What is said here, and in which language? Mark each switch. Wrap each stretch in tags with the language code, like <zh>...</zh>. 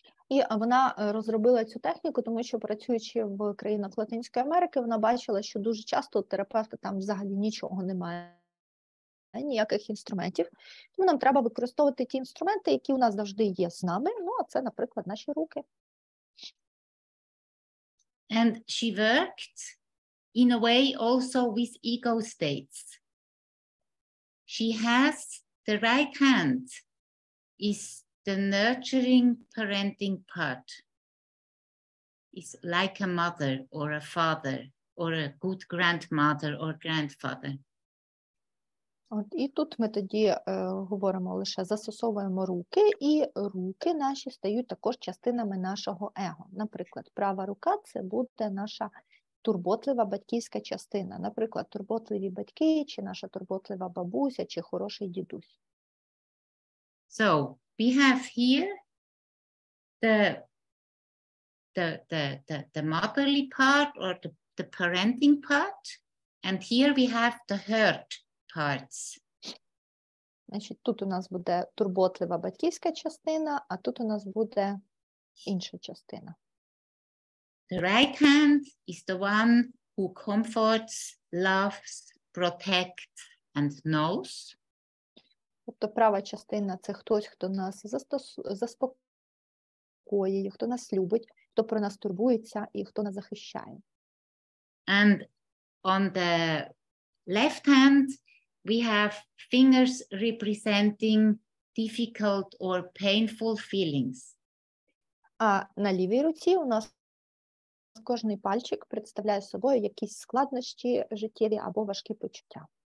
<uk>І вона розробила цю техніку, тому що, працюючи в країнах Латинської Америки, вона бачила, що дуже часто у терапевта там взагалі нічого немає, ніяких інструментів. Тому нам треба використовувати ті інструменти, які у нас завжди є з нами. Ну, а це, наприклад, наші руки.</uk> <en>And she worked in a way also with ego states. She has the right hand is the nurturing parenting part. It's like a mother or a father or a good grandmother or grandfather.</en> <uk>От, і тут ми тоді говоримо лише застосовуємо руки, і руки наші стають також частинами нашого его. Наприклад, права рука – це буде наша турботлива батьківська частина. Наприклад, турботливі батьки, чи наша турботлива бабуся, чи хороший дідусь.</uk> <en>So, we have here the motherly part or the parenting part, and here we have the hurt parts.</en> <uk>Значить, тут у нас буде турботлива батьківська частина, а тут у нас буде інша частина.</uk> <en>The right hand is the one who comforts, loves, protects and knows.</en> <uk>Тобто права частина – це хтось, хто нас заспокоює, хто нас любить, хто про нас турбується і хто нас захищає.</uk> <en>And on the left hand, we have fingers representing difficult or painful feelings.</en> <uk>А на лівій руці у нас кожний пальчик представляє собою якісь складнощі життєві або важкі почуття.</uk>